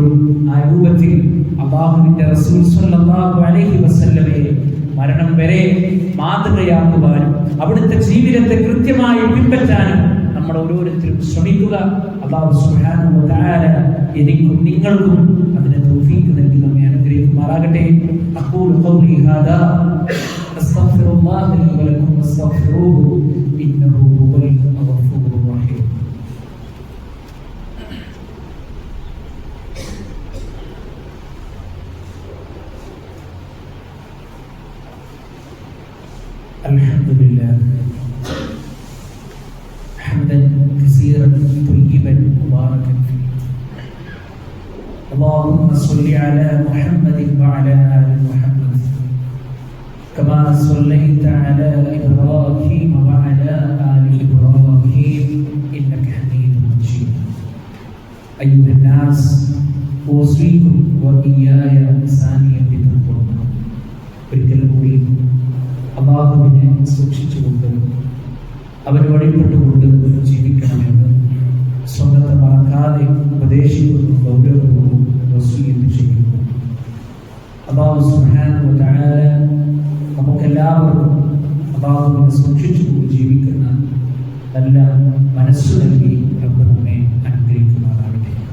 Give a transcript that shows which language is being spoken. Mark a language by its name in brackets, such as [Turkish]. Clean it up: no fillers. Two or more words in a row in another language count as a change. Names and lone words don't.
[Malayalam] ആ രൂപത്തിൽ അല്ലാഹുവിന്റെ റസൂൽ [Arabic] صلى الله عليه وسلم [Malayalam] മരണം വരെ മാതൃകയാക്കുവാനും അവിടുത്തെ ജീവിതത്തെ കൃത്യമായി പിൻപറ്റാനും നമ്മൾ ഓരോരുത്തരും ശ്രമിക്കുക. അല്ലാഹു [Arabic] سبحانه و تعالى [Malayalam] എനിക്കും നിങ്ങൾക്കും അതിനെ തൗഫീഖ് നൽകി നമ്മെ അനുഗ്രഹിക്കുമാറാകട്ടെ. [Arabic] أقول قولي هذا أستغفر الله لي و لكم واستغفروه إنه هو الغفور الرحيم. الحمدلله حمدا كثيرا طيبا مباركا فيه. اللهم صل على محمد وعلى آل محمد كما صليت على إبراهيم وعلى آل إبراهيم إنك حميد مجيد. أيها الناس أوصيكم وإياي ثانيا بتقوى. [Malayalam] ഒരിക്കൽ കൂടി അല്ലാഹുവിനെ സൂക്ഷിച്ചുകൊണ്ട് അവന് വഴിപ്പെട്ടുകൊണ്ട് ജീവിക്കണമെന്ന് സ്വന്തത്തെ മറക്കാതെ ഉപദേശിക്കുന്നു, ഗൗരവപൂർവ്വം വസിയ്യത്ത് ചെയ്യുന്നു. അല്ലാഹു [Arabic] سبحانه و تعالى [Malayalam] നമുക്കെല്ലാവർക്കും അല്ലാഹുവിനെ സൂക്ഷിച്ചുകൊണ്ട് ജീവിക്കുന്ന നല്ല മനസ്സ് നൽകി റബ്ബ് നമ്മെ അനുഗ്രഹിക്കുമാറാകട്ടെ.